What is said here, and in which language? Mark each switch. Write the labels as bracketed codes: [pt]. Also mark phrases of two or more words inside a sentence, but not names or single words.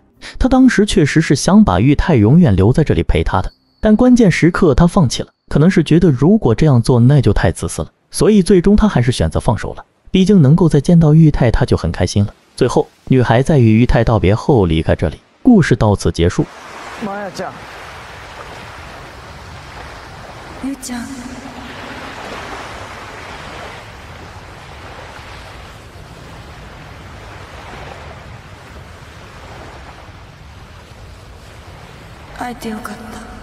[zh] 她当时确实是想把玉泰永远留在这里陪她的，但关键时刻她放弃了，可能是觉得如果这样做那就太自私了，所以最终她还是选择放手了。毕竟能够再见到玉泰，她就很开心了。最后女孩在与玉泰道别后离开这里，故事到此结束。 [ja] マヤちゃん、ゆうちゃん、会えてよかった。